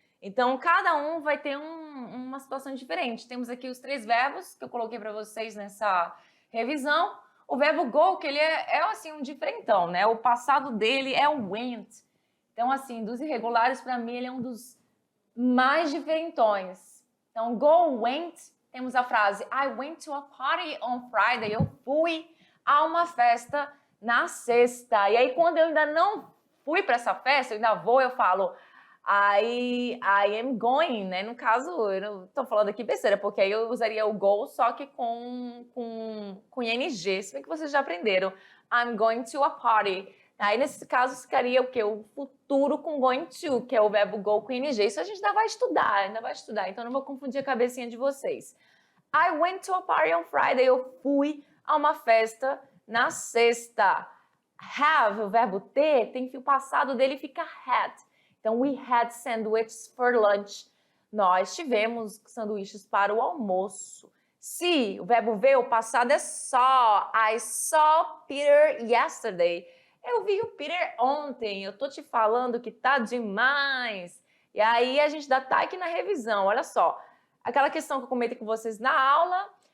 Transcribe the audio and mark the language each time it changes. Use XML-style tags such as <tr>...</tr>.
<pt>Então, cada um vai ter uma situação diferente. Temos aqui os 3 verbos que eu coloquei para vocês nessa revisão. O verbo go, que ele é assim, um diferentão, né? O passado dele é o went. Então, assim, dos irregulares, para mim, ele é um dos mais diferentões. Então,</pt> <en>go, went,</en> <pt>temos a frase</pt> <en>I went to a party on Friday.</en> <pt>Eu fui a uma festa na sexta. E aí, quando eu ainda não fui para essa festa, eu ainda vou, eu falo</pt> <en>I am going,</en> <pt>né? No caso, eu não tô falando aqui besteira, porque aí eu usaria o go, só que com ing, se bem que vocês já aprenderam.</pt> <en>I'm going to a party.</en> <pt>Aí, nesse caso, ficaria o quê? O futuro com going to, que é o verbo go com ing. Isso a gente ainda vai estudar, então não vou confundir a cabecinha de vocês.</pt> <en>I went to a party on Friday.</en> <pt>Eu fui a uma festa na sexta. Have, o verbo ter, tem que o passado dele fica had. Então,</pt> <en>we had sandwiches for lunch.</en> <pt>Nós tivemos sanduíches para o almoço. Se, o verbo ver, o passado é saw.</pt> <en>I saw Peter yesterday.</en> <pt>Eu vi o Peter ontem. Eu tô te falando que tá demais. E aí, a gente dá aqui na revisão. Olha só. Aquela questão que eu comentei com vocês na aula.</pt>